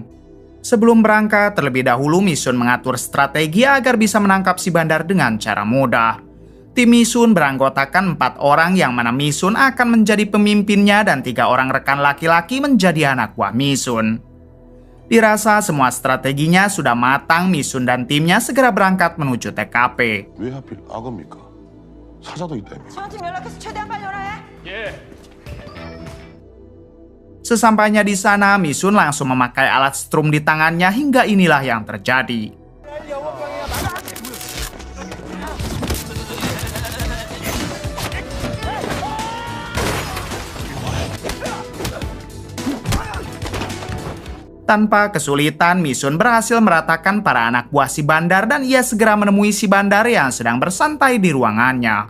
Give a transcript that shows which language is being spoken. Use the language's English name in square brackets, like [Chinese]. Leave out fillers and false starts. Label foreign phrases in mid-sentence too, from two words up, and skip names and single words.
[Indonesian] Sebelum berangkat, terlebih dahulu Misun mengatur strategi agar bisa menangkap si bandar dengan cara mudah. Tim Misun beranggotakan 4 orang yang mana Misun akan menjadi pemimpinnya dan 3 orang rekan laki-laki menjadi anak buah Misun. Dirasa semua strateginya sudah matang, Misun dan timnya segera berangkat menuju TKP. [Korean] 왜 하필 악어입니까? 사자도 있다며. 저한테 연락해서 최대한 빨리 오라 해. [Indonesian] Sesampainya di sana, Misun langsung memakai alat strum di tangannya hingga inilah yang terjadi. Tanpa kesulitan, Misun berhasil meratakan para anak buah si bandar dan ia segera menemui si bandar yang sedang bersantai di ruangannya.